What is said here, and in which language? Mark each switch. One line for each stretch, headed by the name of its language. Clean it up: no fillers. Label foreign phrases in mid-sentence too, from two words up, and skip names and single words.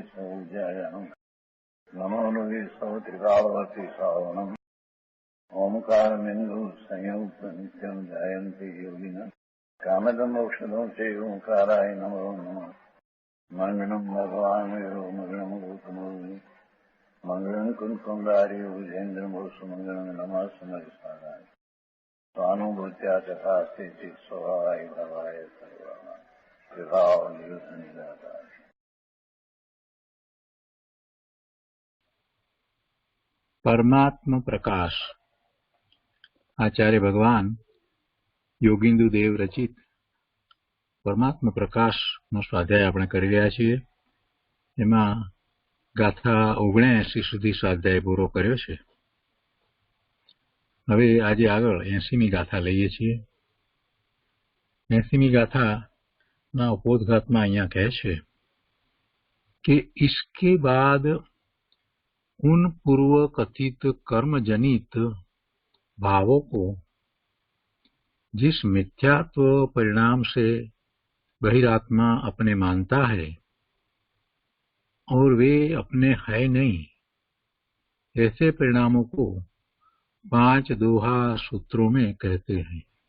Sanskrit: सौजयानम् नमो लोये सौत्रिकावती सावनम् ओंकारमिन्दु संयुक्त नित्यम् जयन्ति योगिनः कामदम् मोक्षदम् चैव ओंकाराय नमो नमः मङ्गलम् भगवान् विष्णु मङ्गलम् गौतमो मङ्गलम् कुन्कुण्डारि भुजेन्द्रमोसु मङ्गलम् नमः समरिसाराय स्वानुभूत्या तथा स्थिति स्वभावाय भवाय विभाव निजाता। परमात्म प्रकाश आचार्य भगवान योगिंदु देव रचित परमात्म प्रकाश
Gujarati: નો સ્વાધ્યાય આપણે કરી રહ્યા છીએ। એમાં ગાથા 79 સુધી સ્વાધ્યાય પૂરો કર્યો છે। હવે આજે આગળ 80મી ગાથા લઈએ છીએ। 80મી ગાથાના ઉपोद्घातમાં અહીંયા કહે છે કે
Hindi: इसके बाद उन पूर्व कथित कर्म जनित भावों को जिस मिथ्यात्व परिणाम से बहिरात्मा अपने मानता है और वे अपने है नहीं, ऐसे परिणामों को 5 दोहा सूत्रों में कहते हैं।